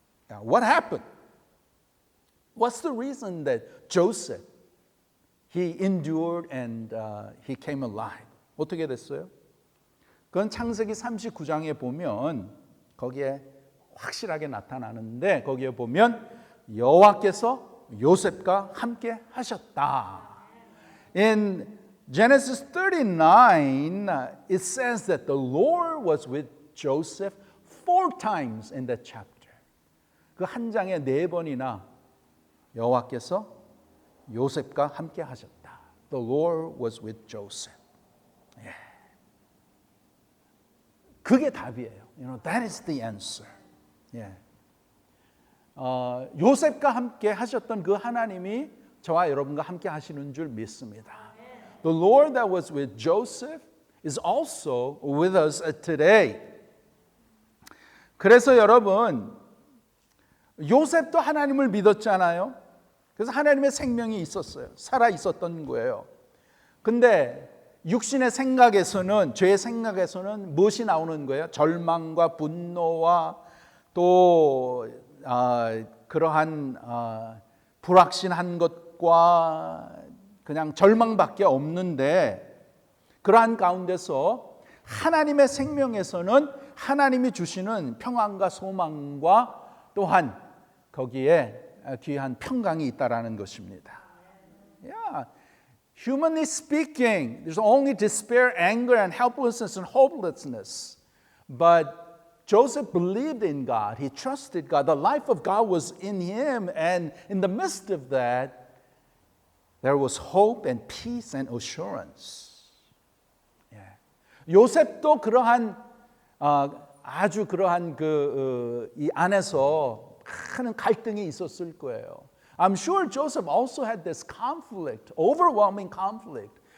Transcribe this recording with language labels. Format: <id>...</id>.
<en>What happened? What's the reason that Joseph he endured and he came alive.</en> <ko>어떻게 됐어요? 그건 창세기 39장에 보면 거기에 확실하게 나타나는데 거기에 보면 여호와께서 요셉과 함께 하셨다.</ko> <en>In Genesis 39, it says that the Lord was with Joseph 4 times in that chapter.</en> <ko>그 한 장에 4번이나 여호와께서 요셉과 함께 하셨다.</ko> <en>The Lord was with Joseph.</en> <ko>예. 그게 답이에요.</ko> <en>You know, that is the answer.</en> <ko>예. 요셉과 함께 하셨던 그 하나님이 저와 여러분과 함께 하시는 줄 믿습니다.</ko> <en>The Lord that was with Joseph is also with us today.</en> <ko>그래서 여러분, 요셉도 하나님을 믿었잖아요. 그래서 하나님의 생명이 있었어요. 살아 있었던 거예요. 근데 육신의 생각에서는, 죄의 생각에서는 무엇이 나오는 거예요? 절망과 분노와 또 그러한 불확신한 것과 그냥 절망밖에 없는데, 그러한 가운데서 하나님의 생명에서는 하나님이 주시는 평안과 소망과 또한 거기에 귀한 평강이 있다라는 것입니다.</ko> <en>Yeah. Humanly speaking, there's only despair, anger, and helplessness and hopelessness. But Joseph believed in God. He trusted God. The life of God was in him. And in the midst of that, there was hope and peace and assurance. Yeah.</en> <ko>요셉도 그러한 아주 그러한 이 안에서 큰 갈등이 있었을 거예요.</ko> <en>I'm sure Joseph also had this conflict, overwhelming conflict.</en>